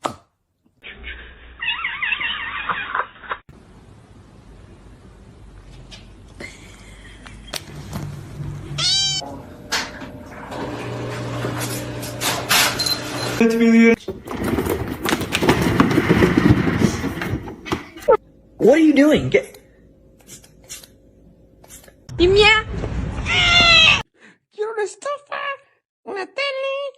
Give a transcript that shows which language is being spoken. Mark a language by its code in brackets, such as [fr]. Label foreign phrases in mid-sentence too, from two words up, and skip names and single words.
[en] What are you doing? [es] Dime. Quiero una estufa, una tele.